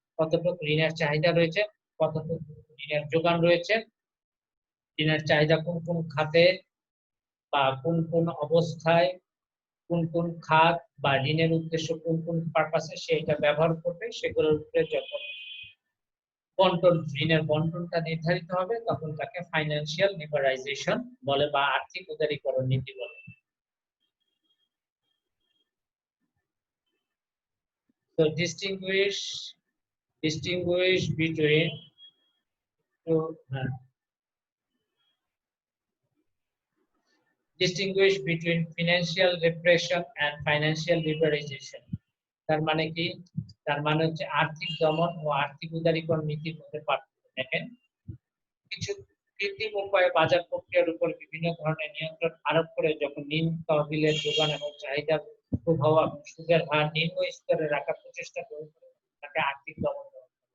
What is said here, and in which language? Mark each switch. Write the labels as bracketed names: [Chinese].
[Bangla] কতটুকু ঋণের চাহিদা রয়েছে, কতটুকু ঋণের যোগান রয়েছে, ঋণের চাহিদা কোন কোন খাতে বা কোন কোন অবস্থায়, কোন কোন খাত বা ঋণের উদ্দেশ্য কোন কোন পারপাসে সেটা ব্যবহার করবে, সেগুলোর উপরে যখন ঋণের বন্টনটা নির্ধারিত হবে, তখন তাকে ফাইন্যান্সিয়াল লিবারাইজেশন বলে বা আর্থিক উদারীকরণ নীতি বলে। [English] So distinguish between distinguish between financial repression and financial liberalization. [Bangla] তার মানে কি? তার মানে হচ্ছে আর্থিক দমন ও আর্থিক উদারীকরণ নীতির মধ্যে পার্থক্য দেখেন। কিছু কৃত্রিম উপায়ে বাজার প্রক্রিয়ার উপর বিভিন্ন ধরনের নিয়ন্ত্রণ আরোপ করে যখন নিম্ন তহবিলের যোগান এবং চাহিদার প্রভাব এবং সুদের হার নিম্ন স্তরে রাখার প্রচেষ্টা করে তাকে আর্থিক দমন বলে।